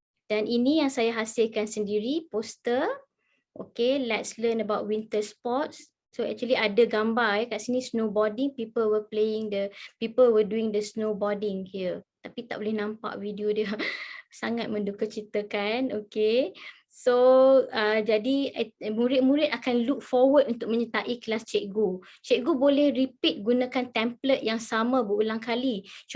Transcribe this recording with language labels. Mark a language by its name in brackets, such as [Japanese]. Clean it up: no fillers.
[Malay] Dan ini yang saya hasilkan sendiri, poster. [English] Okay, let's learn about winter sports. So actually [Malay] ada gambar kat sini [English] snowboarding, people were doing the snowboarding here. [Malay] Tapi tak boleh nampak video dia. Sangat menduka citakan. Okay. So jadi murid-murid akan [English] look forward [Malay] untuk menyertai kelas cikgu. Cikgu boleh repeat gunakan template yang sama berulang kali.